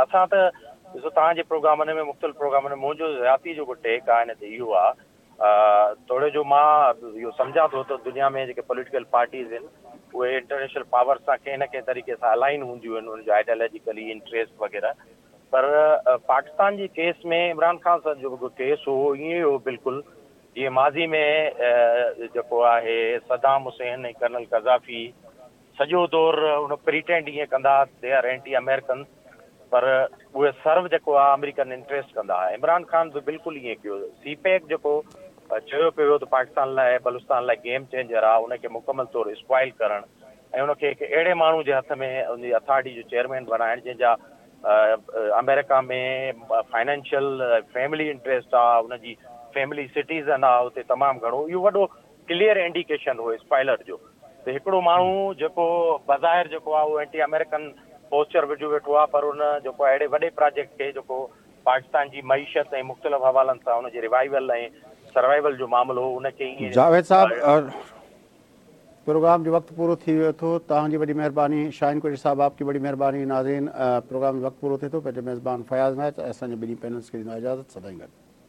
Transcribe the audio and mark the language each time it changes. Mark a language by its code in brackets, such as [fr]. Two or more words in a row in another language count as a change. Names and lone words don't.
[sd] असां त ॾिसो तव्हांजे प्रोग्रामनि में मुख़्तलिफ़ प्रोग्रामनि में मुंहिंजो ज़ाती जेको टेक आहे हिन ते इहो आहे, थोरे जो मां इहो सम्झां थो त दुनिया में जेके [en] political parties [sd] आहिनि उहे [en] international power [sd] सां कंहिं न कंहिं तरीक़े सां अलाइन हूंदियूं आहिनि, उन्हनि जो आइडियोलॉजिकली इंट्रस्ट वग़ैरह. पर पाकिस्तान जी केस में इमरान खान सां जो केस हो ईअं हो बिल्कुलु जीअं माज़ी में जेको आहे सदाम हुसैन ऐं कर्नल कज़ाफ़ी सॼो दौरु उन प्रिटेंड ईअं कंदा [en] they are anti American, [sd] पर उहे सर्व जेको आहे [en] American interest [sd] कंदा हुआ। इमरान ख़ान बि बिल्कुलु ईअं कयो। सीपैक जेको चयो पियो त पाकिस्तान लाइ बलूचिस्तान लाइ [en] game changer [sd] आहे, उनखे मुकमल तौरु स्पॉइल करणु ऐं उनखे हिकु अहिड़े माण्हू जे हथ में उनजी अथॉरिटी जो चेयरमैन बणाइणु जंहिंजा अमेरिका में [en] financial family interest [sd] आहे, उनजी फैमिली सिटीज़न आहे उते तमामु घणो। इहो वॾो [en] clear indication [sd] हो स्पॉइलर जो त हिकिड़ो माण्हू जेको बज़ाहिर जेको आहे उहो [en] anti American posture [sd] विझो वेठो आहे, पर उन जेको अहिड़े वॾे प्रोजेक्ट खे जेको पाकिस्तान जी मईशत ऐं मुख़्तलिफ़ हवालनि सां उनजे रिवाइवल ऐं सर्वाइवल जो मामिलो हो उनखे ईअं। जावेद साहब, प्रोग्राम जो वक़्तु पूरो थी वियो थो। तव्हांजी वॾी महिरबानी। [ur] شاہین قریشی صاحب آپ کی بڑی مہربانی. [sd] नाज़रीन, प्रोग्राम जो वक़्तु पूरो थिए थो। पंहिंजे मेज़बान फयाज़ नाइक ऐं असांजे ॿिन्ही पैनल्स खे ॾींदो इजाज़त। सदाईं गॾु।